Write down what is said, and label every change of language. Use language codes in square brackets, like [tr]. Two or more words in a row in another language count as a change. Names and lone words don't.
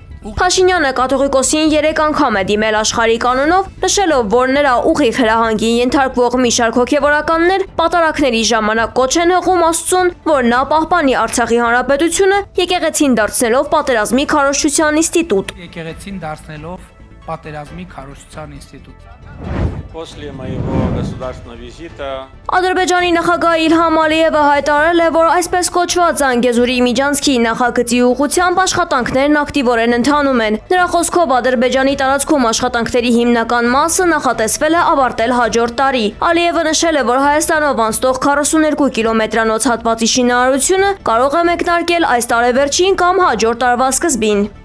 [hy] Փաշինյանը կաթողիկոսին 3 անգամ է դիմել աշխարհի կանոնով, նշելով, որ նրա ուղիղ հրահանգին ենթարկվող մի շարք հոգևորականներ պատարակների ժամանակ կոչ են հղում Աստծուն, որ նա պահպանի Արցախի հանրապետությունը եկեղեցին դարձնելով պատերազմի քարոզչության ինստիտուտ։ Եկեղեցին դարձնելով պատերազմի քարոզչության ինստիտուտ։ [ru] После моего государственного визита [hy] Ադրբեջանի նախագահ Իլհամ Ալիևը հայտարարել է, որ այսպես կոչված Զանգեզուրի միջանցքի նախագծի ուղղությամբ աշխատանքներն ակտիվորեն ընթանում են։ Նրա խոսքով Ադրբեջանի տարածքում աշխատանքների հիմնական մասը նախատեսվել է ավարտել հաջորդ տարի։ Ալիևը նշել է, որ Հայաստանով անցնող 42 կիլոմետրանոց հատվածի շինարարությունը կարող է մեկնարկել այս տարեվերջին կամ հաջորդ տարվա սկզբին։